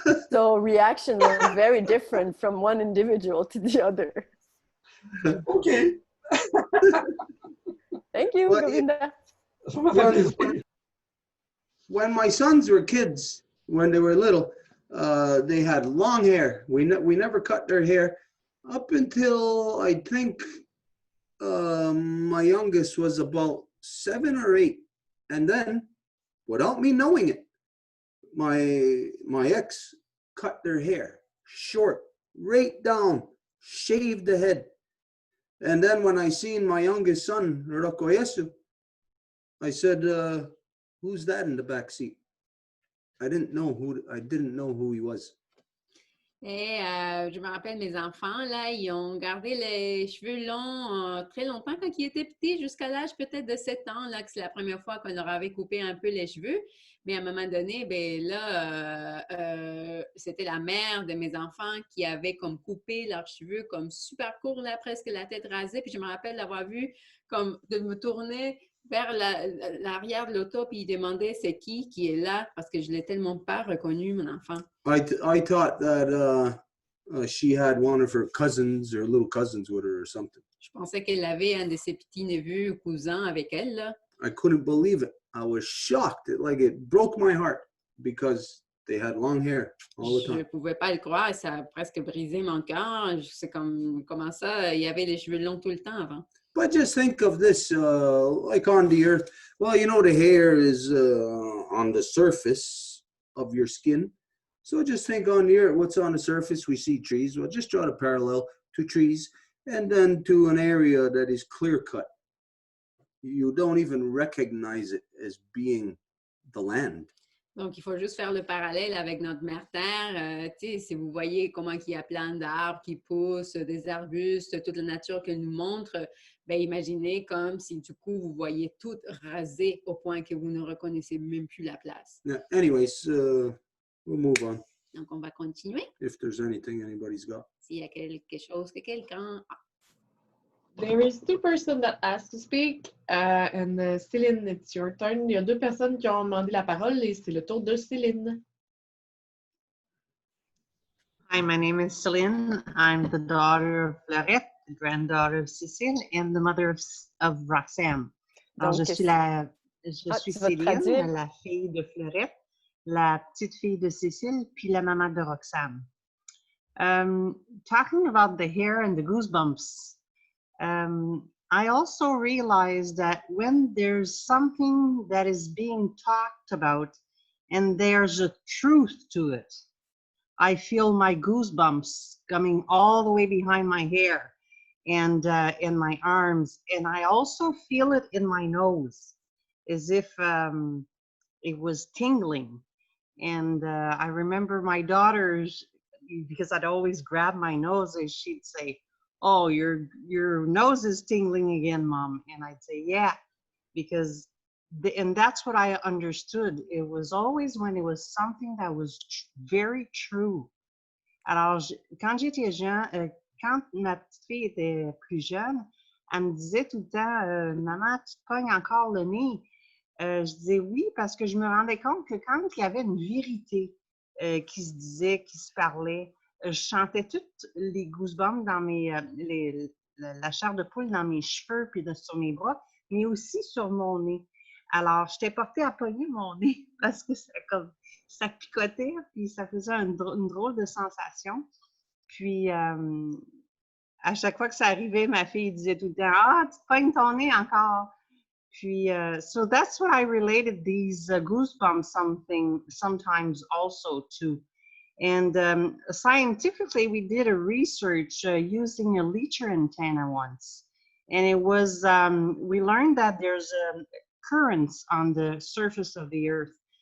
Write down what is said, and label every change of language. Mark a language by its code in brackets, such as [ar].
[en] So reactions are very different from one individual to the other. Okay. Thank you, Govinda. When my sons were kids, when they were little, they had long hair. We never cut their hair up until I think my youngest was about 7 or 8, and then, without me knowing it, my ex cut their hair short, right down, shaved the head. And then when I seen my youngest son, Rokoyesu, I said, who's that in the back seat? I didn't know who he was. [fr] Et je me rappelle, mes enfants, là, ils ont gardé les cheveux longs très longtemps quand ils étaient petits, jusqu'à l'âge peut-être de 7 ans, là, que c'est la première fois qu'on leur avait coupé un peu les cheveux. Mais à un moment donné, ben là, c'était la mère de mes enfants qui avait comme coupé leurs cheveux comme super courts, là, presque la tête rasée. Puis je me rappelle d'avoir vu comme de me tourner vers l'arrière de l'auto, puis il demandait c'est qui est là, parce que je l'ai tellement pas reconnu, mon enfant. [en] I thought that she had one of her cousins or little cousins with her or something. [fr] Je pensais qu'elle avait un de ses petits neveux ou cousins avec elle, là. [en] I couldn't believe it. I was shocked. It broke my heart because they had long hair all the time. [fr] Je ne pouvais pas le croire, ça a presque brisé mon cœur. C'est comme comment ça, il y avait les cheveux longs tout le temps avant. [en] But just think of this, like on the earth. Well, you know, the hair is on the surface of your skin. So just think on the earth, what's on the surface? We see trees. Well, just draw the parallel to trees and then to an area that is clear cut. You don't even recognize it as being the land. [fr] Donc, il faut juste faire le parallèle avec notre mère Terre. Tu sais, si vous voyez comment il y a plein d'arbres qui poussent, des arbustes, toute la nature qu'elle nous montre, ben imaginez comme si du coup, vous voyez tout rasé au point que vous ne reconnaissez même plus la place. [en] Yeah, anyways, we'll move on [fr] Donc, on va continuer. [en] if there's anything anybody's got. [fr] S'il y a quelque chose que quelqu'un a. [en] There is two persons that asked to speak, and Céline, it's your turn. [fr] Il y a deux personnes qui ont demandé la parole et c'est le tour de Céline. [en] Hi, my name is Celine. I'm the daughter of Fleurette, the granddaughter of Cécile, and the mother of Roxane. [fr] Alors, Donc, je suis tu vas te Céline, traduire? la fille de Fleurette, la petite fille de Cécile, puis la maman de Roxane. [en] Talking about the hair and the goosebumps, I also realized that when there's something that is being talked about and there's a truth to it, I feel my goosebumps coming all the way behind my hair and in my arms. And I also feel it in my nose as if it was tingling. And I remember my daughters, because I'd always grab my nose and she'd say, "Oh, your nose is tingling again, Mom." And I'd say, "Yeah," because and that's what I understood. It was always when it was something that was very true. [fr] Alors, quand j'étais jeune, quand ma petite fille était plus jeune, elle me disait tout le temps, Maman, tu te pognes encore le nez. Je disais oui, parce que je me rendais compte que quand il y avait une vérité qui se disait, qui se parlait, je sentais toutes les goosebumps dans la chair de poule dans mes cheveux puis sur mes bras, mais aussi sur mon nez. Alors, j'étais portée à pogner mon nez parce que ça picotait, puis ça faisait une drôle de sensation. Puis, à chaque fois que ça arrivait, ma fille disait tout le temps, "Ah, tu te pognes ton nez encore." [en] Puis, so that's what I related these goosebumps sometimes also to. And scientifically, we did a research using a Leacher antenna once. And it was, we learned that there's currents on the surface of the earth.